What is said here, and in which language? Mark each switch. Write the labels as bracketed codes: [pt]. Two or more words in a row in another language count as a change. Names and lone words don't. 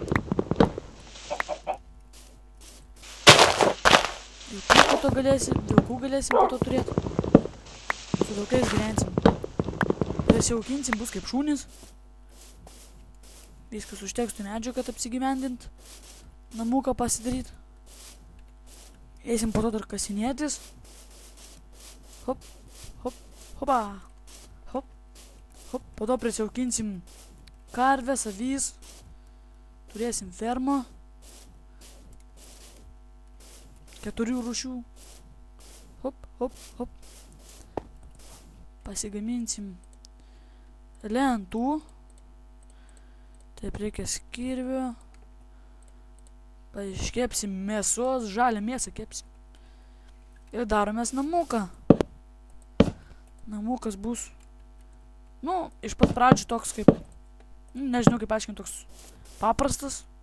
[lt] Vilkų galėsim po to turėti. Su vilkais gyvensim. Pasiaukinsim, bus kaip šunys. Viskas užteks tų medžių, kad apsigyvendint. Namuką pasidaryt. Eisim po to dar kasinėtis. Hop, hop, hopa. Hop, hop. Po to prisiaukinsim karves, avys. Turėsim fermą. 4 rūšių. Hop, hop, hop. Pasigaminsim lentų. Taip reikia skirvių. Iškepsim mėsos, žalią mėsą kepsim. Ir daromės namuką. Namukas bus, nu, iš pat pradžių toks kaip, nežinau kaip aiškinti, toks paprastas.